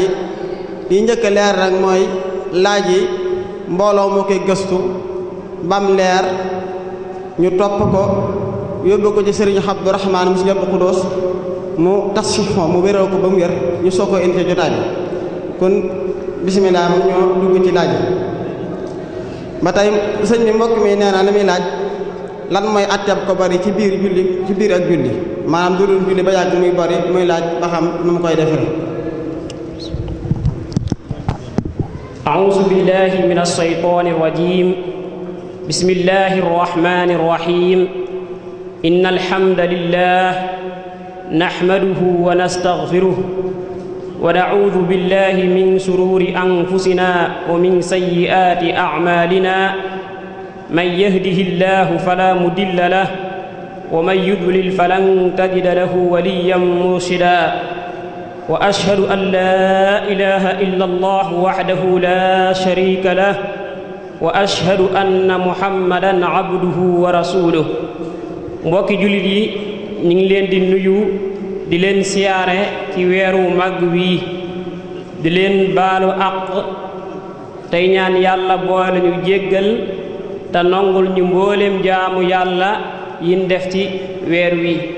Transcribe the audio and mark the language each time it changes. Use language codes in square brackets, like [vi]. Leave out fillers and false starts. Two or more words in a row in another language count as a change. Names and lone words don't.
[wo] li njëkk a leer rek mooy laaj yi mbooloo moo koy gëstu bam leer ñu topp ko yóbbu ko ci sëriñ Abdourahmane mu si Abdou Khoudoss mu tasfixo mu wéral ko ba mu wér ñu soo ko indi ci jotaay bi kon bisimilah mu ñoo dugg ci laaj yi ba tey sëñ bi mbokk mi nee na li muy laaj lan mooy atteb ko bari ci biir julli ci biir ak julli maanaam du dul julli ba yàgg muy bari muy laaj ba xam nu mu koy defee. [ar] أعوذ بالله من الشيطان الرجيم بسم الله الرحمن الرحيم إن الحمد لله نحمده ونستغفره ونعوذ بالله من شرور أنفسنا ومن سيئات أعمالنا من يهده الله فلا مضل له ومن يضلل فلن تجد له وليا مرشدا وأشهد أن لا إله إلا الله وحده لا شريك له وأشهد أن محمدا عبده ورسوله [wo] mbokki jullit yi ñu ngi leen di nuyu di leen siyaare ci weeru màgg wi di leen baalu àq tey ñaan yàlla boole ñu jéggal te nongul ñu mbooleem jaamu yàlla yin def ci weer wi